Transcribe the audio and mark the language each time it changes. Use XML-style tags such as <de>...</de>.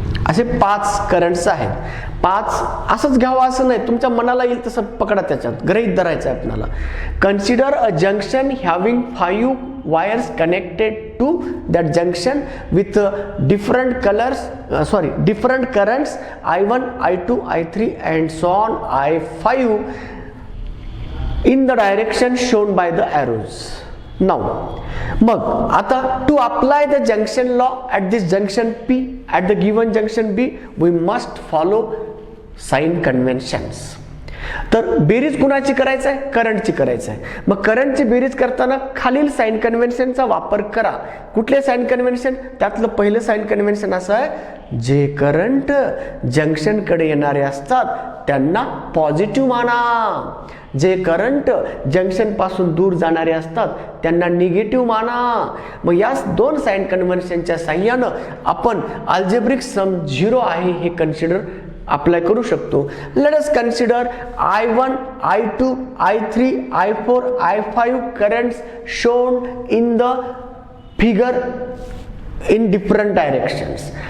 <mr>असे 5 करंट्स आहेत. 5 असंच घ्यावं असं नाही, तुमच्या मनाला येईल तसं पकडा, त्याच्यात गृहीत धरायचं आहे आपल्याला.</mr> <en>Consider a junction having 5 wires connected to that junction with different colors, different currents I1, I2, I3 and so on I5 in the direction shown by the arrows. Now</en> <mr>मग आता</mr> <en>to apply the junction law at this junction P, at the given junction B, we must follow sign conventions.</en> <mr>तर बेरीज कुणाची करायचं आहे? करंटची करायचं आहे. मग करंटची बेरीज करताना खालील साइन कन्व्हेन्शनचा वापर करा. कुठले साइन कन्व्हेन्शन? त्यातलं पहिलं साइन कन्व्हेन्शन असं आहे, जे करंट जंक्शन कडे येणारे असतात त्यांना पॉझिटिव्ह माना, जे करंट जंक्शन पासून दूर जाणारे असतात त्यांना निगेटिव्ह माना. मग या दोन साइन कन्व्हेन्शनच्या साहाय्याने आपण अल्जेब्रिक सम 0 आहे हे कन्सिडर अप्लाय करू शकतो.</mr> <en>Let us consider I1, I2, I3, I4, I5 currents shown in the figure in different directions.</en>